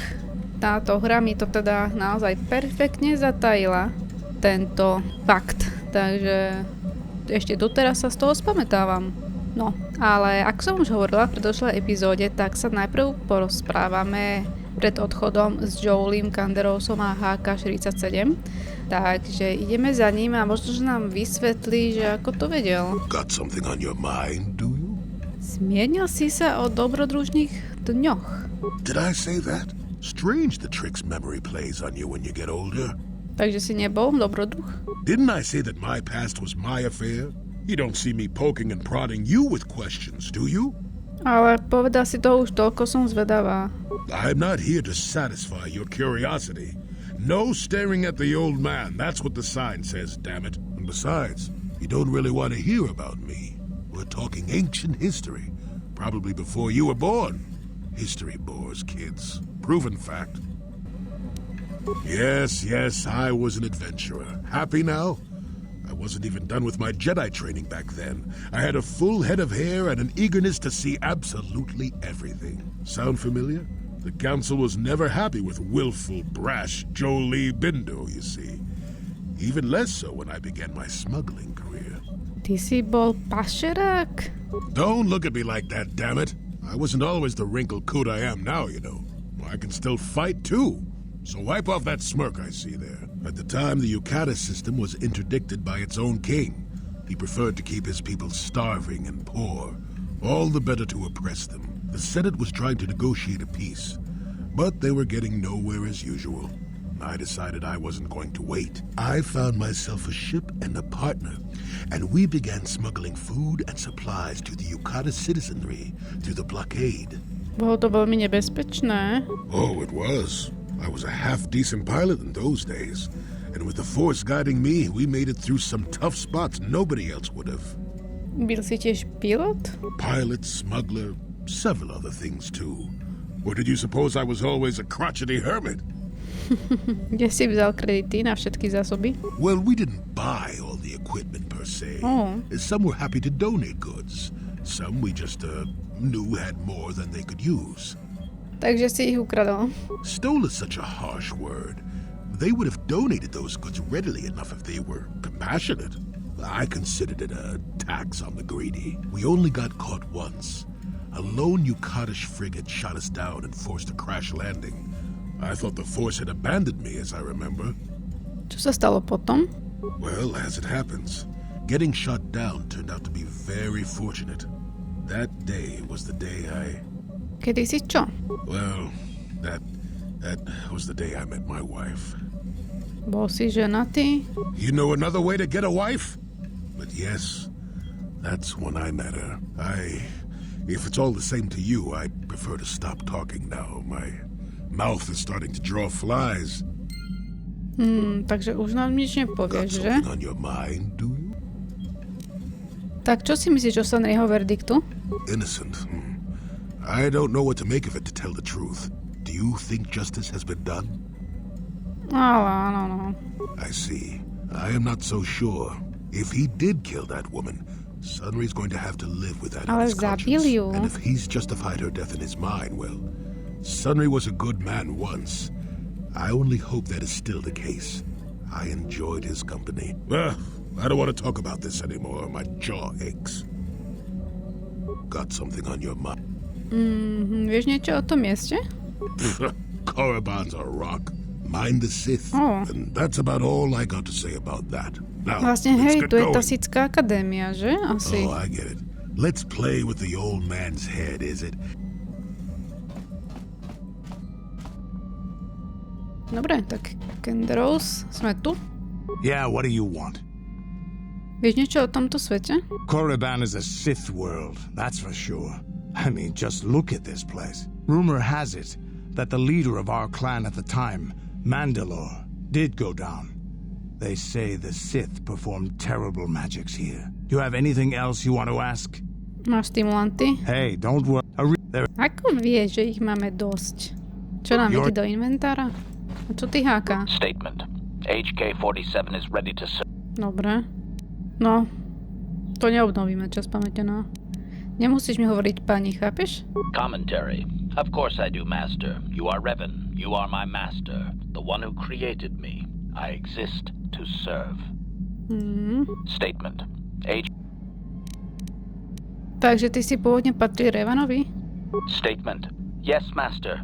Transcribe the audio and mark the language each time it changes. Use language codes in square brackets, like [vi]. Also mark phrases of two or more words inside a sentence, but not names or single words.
[sk] Táto hra mi to teda naozaj perfektne zatajila, tento fakt, takže ešte doteraz sa z toho spamätávam. No, ale ako som už hovorila v predošlej epizóde, tak sa najprv porozprávame pred odchodom s Joelim, Kanderousom a HK-47. Takže ideme za ním a možno, že nám vysvetlí, že ako to vedel. [en] Got something on your mind, do you? [sk] Zmienil si sa o dobrodružných dňoch. [en] Did I say that? Strange the tricks memory plays on you when you get older. [sk] Takže si nebol dobrodruh? [en] Didn't I say that my past was my affair? You don't see me poking and prodding you with questions, do you? [sk] Ale povedal si to už toľko, som zvedavá. [en] I'm not here to satisfy your curiosity. No staring at the old man. That's what the sign says, damn it. And besides, you don't really want to hear about me. We're talking ancient history. Probably before you were born. History bores kids. Proven fact. Yes, I was an adventurer. Happy now? I wasn't even done with my Jedi training back then. I had a full head of hair and an eagerness to see absolutely everything. Sound familiar? The council was never happy with willful, brash Jolie Bindo, you see. Even less so when I began my smuggling career. [sk] Ty si bol pašerák? [en] Don't look at me like that, damn it. I wasn't always the wrinkled coot I am now, you know. I can still fight, too. So wipe off that smirk I see there. At the time, the Yukata system was interdicted by its own king. He preferred to keep his people starving and poor, all the better to oppress them. The Senate was trying to negotiate a peace, but they were getting nowhere as usual. I decided I wasn't going to wait. I found myself a ship and a partner, and we began smuggling food and supplies to the Yukata citizenry through the blockade. [sk] Bolo to veľmi nebezpečné. [en] Oh, it was. I was a half-decent pilot in those days, and with the Force guiding me, we made it through some tough spots nobody else would have. [sk] Byl si tiež pilot? [en] Pilot, smuggler, several other things too. Or did you suppose I was always a crotchety hermit? [sk] Kde si vzal kredity na všetky zásoby? [en] Well, we didn't buy all the equipment per se. Oh. Some were happy to donate goods. Some we just knew had more than they could use. [sk] Takže si ich ukradol. [en] Stole is such a harsh word. They would have donated those goods readily enough if they were compassionate. I considered it a tax on the greedy. We only got caught once. A lone Yukatish frigate shot us down and forced a crash landing. I thought the Force had abandoned me, as I remember. [sk] Čo sa stalo potom? [en] Well, as it happens, getting shot down turned out to be very fortunate. That day was the day [sk] Kedy si čo? [en] Well, that was the day I met my wife. [sk] Bol si ženatý? [en] You know another way to get a wife? But yes, that's when I met her. If it's all the same to you, I'd prefer to stop talking now. My mouth is starting to draw flies. [sk] Takže už nám nič nepovieš, [en] Got [sk] že? [en] something on your mind, do you? [sk] Tak čo si myslíš o Sanryho verdiktu? [en] Innocent. I don't know what to make of it, to tell the truth. Do you think justice has been done? [sk] Ale áno. [en] I see. I am not so sure. If he did kill that woman, Sunry's going to have to live with that on [sk] Ale [en] his [sk] zabil [en] conscience. [sk] ju. [en] And if he's justified her death in his mind, well, Sunry was a good man once. I only hope that is still the case. I enjoyed his company. I don't want to talk about this anymore. My jaw aches. Got something on your mind? [sk] Vieš niečo o tom mieste? [en] Korriban's a rock. Mind the Sith. Oh. And that's about all I got to say about that. Now, [sk] Vlastne, [en] let's [sk] hej, [en] get [sk] tu je tá [en] going. [sk] Sithská akadémia, že? Asi. [en] Oh, I get it. Let's play with the old man's head, is it? [sk] Dobre, tak Kanderous, sme tu. [en] Yeah, what do you want? [sk] Vieš niečo o tomto svete? [en] Korriban is a Sith world, that's for sure. I mean, just look at this place. Rumor has it that the leader of our clan at the time, Mandalore, did go down. They say the Sith performed terrible magics here. Do you have anything else you want to ask? [sk] Máš stimulanty? [en] Hey, don't worry. [sk] Ako vieš, že ich máme dosť? Čo nám ide do inventára? A čo ty háka? [en] Statement. HK-47 is ready to serve. [sk] Dobre. No, to neobnovíme, čas pamäte, no. Nemusíš mi hovoriť pani, chápeš? [en] Commentary. Of course I do, Master. You are Revan. You are my master. The one who created me. I exist to serve. Statement. [sk] Takže ty si pôvodne patril Revanovi? [en] Statement. Yes, Master.